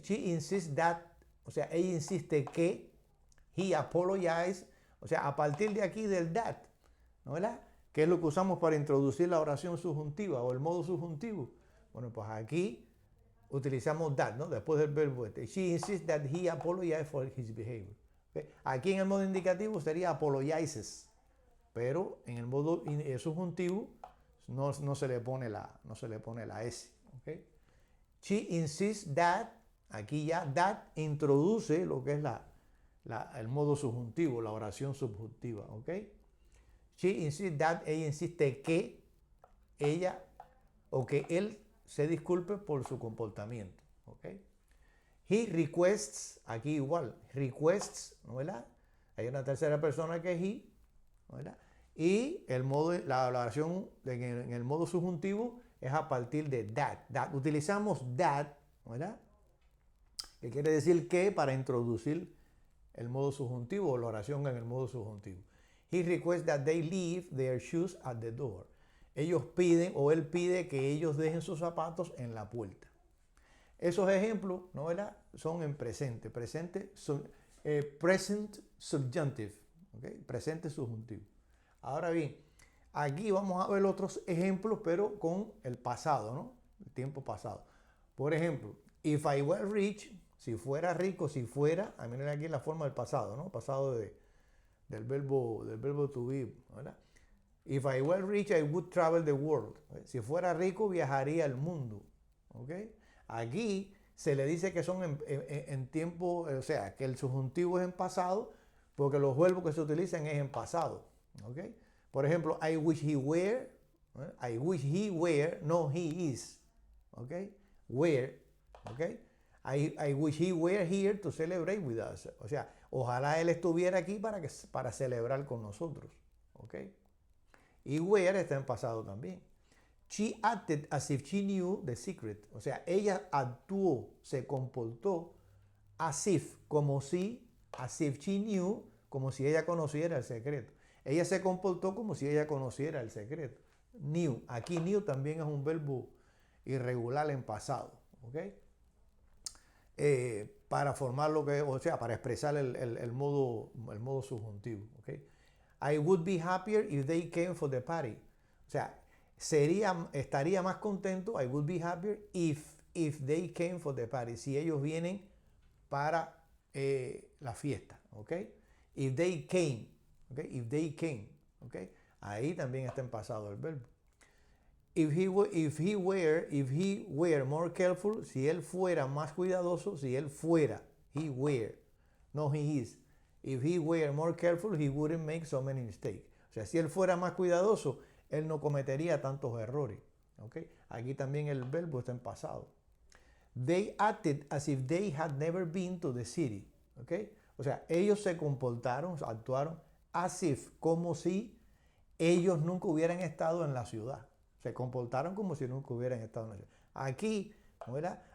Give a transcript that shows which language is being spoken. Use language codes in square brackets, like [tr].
[en] She insists that, [es] o sea, ella insiste que, [en] he apologized, [es] o sea, a partir de aquí del that, ¿no? ¿Verdad? ¿Qué es lo que usamos para introducir la oración subjuntiva o el modo subjuntivo? Bueno, pues aquí utilizamos that, ¿no? Después del verbo este. [en] She insists that he apologized for his behavior. [es] ¿Okay? Aquí en el modo indicativo sería apologizes, pero en el modo subjuntivo no se le pone la S, ¿ok? [en] She insists that, [es] aquí ya that introduce lo que es el modo subjuntivo, la oración subjuntiva, ¿ok? [en] She insists that, [es] ella insiste que ella o que él se disculpe por su comportamiento. ¿Ok? [en] He requests, [es] aquí igual, requests, ¿no verdad? Hay una tercera persona que es he, ¿no verdad? Y el modo, la oración en el modo subjuntivo es a partir de that. Utilizamos that, ¿no verdad? Que quiere decir que para introducir el modo subjuntivo o la oración en el modo subjuntivo. [en] He requests that they leave their shoes at the door. [es] Ellos piden o él pide que ellos dejen sus zapatos en la puerta. Esos ejemplos, ¿no verdad? Son en presente. Presente, [en] present subjunctive. [es] ¿Okay? Presente subjuntivo. Ahora bien, aquí vamos a ver otros ejemplos, pero con el pasado, ¿no? El tiempo pasado. Por ejemplo, [en] if I were rich, [es] si fuera rico, si fuera, a miren aquí la forma del pasado, ¿no? Pasado del verbo to be, ¿verdad? [en] If I were rich, I would travel the world. [es] Si fuera rico, viajaría el mundo. ¿Ok? Aquí se le dice que son en tiempo, o sea, que el subjuntivo es en pasado, porque los verbos que se utilizan es en pasado. ¿Ok? Por ejemplo, [en] I wish he were, I wish he were, [es] no [en] he is. [es] ¿Ok? Were, ¿ok? [en] I wish he were here to celebrate with us. [es] O sea, ojalá él estuviera aquí para celebrar con nosotros. ¿Ok? Y were está en pasado también. [en] She acted as if she knew the secret. [es] O sea, ella actuó, se comportó as if, como si, [en] as if she knew, [es] como si ella conociera el secreto. Ella se comportó como si ella conociera el secreto. Knew. Aquí knew también es un verbo irregular en pasado. ¿Ok? Para formar lo que, o sea, para expresar el modo subjuntivo. ¿Okay? [en] I would be happier if they came for the party. [es] O sea, estaría más contento, [en] I would be happier if they came for the party. [es] Si ellos vienen para la fiesta. [en] ¿Okay? If they came. ¿Okay? If they came. ¿Okay? [es] Ahí también está en pasado el verbo. [en] If he were more careful, [es] si él fuera más cuidadoso, si él fuera, [en] he were, [es] no [en] he is. If he were more careful, he wouldn't make so many mistakes. [es] O sea, si él fuera más cuidadoso, él no cometería tantos errores. ¿Okay? Aquí también el verbo está en pasado. [en] They acted as if they had never been to the city. [es] ¿Okay? O sea, ellos se comportaron, actuaron [en] as if, [es] como si ellos nunca hubieran estado en la ciudad. Se comportaron como si nunca hubieran estado en la ciudad. Aquí, ¿verdad?